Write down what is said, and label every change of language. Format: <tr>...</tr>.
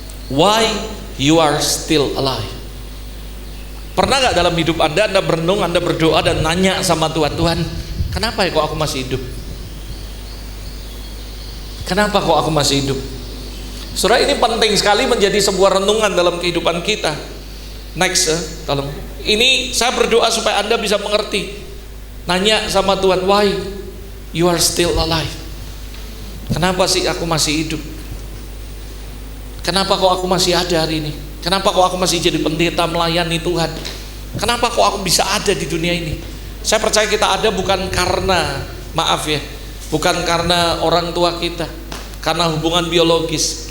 <en>Why you are still alive?</en> <id>Pernah nggak dalam hidup Anda berenung, Anda berdoa dan nanya sama Tuhan, Tuhan, kenapa ya kok aku masih hidup? Kenapa kok aku masih hidup? Saudara, ini penting sekali menjadi sebuah renungan dalam kehidupan kita. Next, tolong. Ini saya berdoa supaya Anda bisa mengerti. Nanya sama Tuhan,</id> <en>why you are still alive?</en> <id>Kenapa sih aku masih hidup? Kenapa kok aku masih ada hari ini? Kenapa kok aku masih jadi pendeta melayani Tuhan? Kenapa kok aku bisa ada di dunia ini? Saya percaya kita ada bukan karena, maaf ya, bukan karena orang tua kita, karena hubungan biologis.</id>